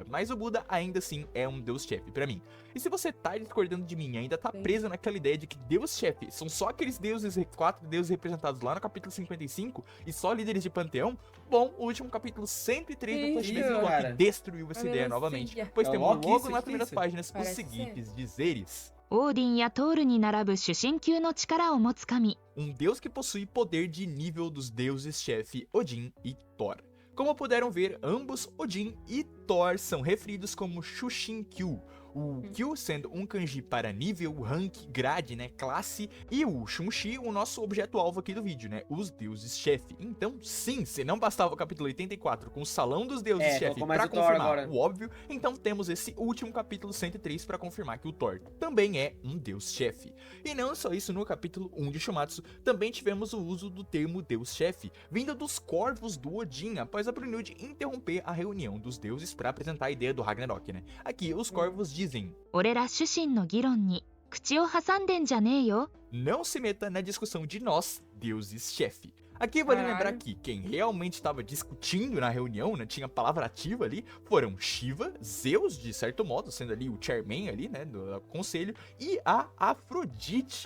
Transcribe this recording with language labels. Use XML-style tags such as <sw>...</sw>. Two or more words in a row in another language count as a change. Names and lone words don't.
<pt>Mas o Buda ainda assim é um deus-chefe pra mim. E se você tá discordando de mim e ainda tá Sim. preso naquela ideia de que deus-chefe são só aqueles deuses, 4 deuses representados lá no capítulo 55 e só líderes de panteão, bom, o último capítulo 103 do Ih, Flashback cara. Loki destruiu essa Olha ideia assim, novamente, é. pois É o temos Loki, logo isso nas que primeiras isso? páginas os Parece seguintes dizeres.</pt> <ja>オーディンやトールに並ぶ主神級の力を持つ神</ja> <pt>Um deus que possui poder de nível dos deuses-chefe Odin e Thor. Como puderam ver, ambos Odin e Thor são referidos como Shushin-kyu. O Kyu sendo um kanji para nível, rank, grade, né, classe, e o Shunshi, o nosso objeto-alvo aqui do vídeo, né, os deuses-chefe. Então, sim, se não bastava o capítulo 84 com o Salão dos Deuses-chefe colocou mais pra o Thor confirmar agora. o óbvio, então temos esse último capítulo 103 para confirmar que o Thor também é um deus-chefe. E não só isso, no capítulo 1 de Shumatsu, também tivemos o uso do termo deus-chefe, vindo dos corvos do Odin, após a Brunhilde interromper a reunião dos deuses para apresentar a ideia do Ragnarok, né. Aqui, os corvos dizem:</pt> <ja>俺ら主神の議論に口を挟んでんじゃねえよ</ja> <pt>não se meta na discussão de nós, deuses-chefe. Aqui vale Caralho. lembrar que quem realmente estava discutindo na reunião, né, tinha palavra ativa ali, foram Shiva, Zeus, de certo modo, sendo ali o chairman ali, né, do conselho, e a Afrodite.</pt>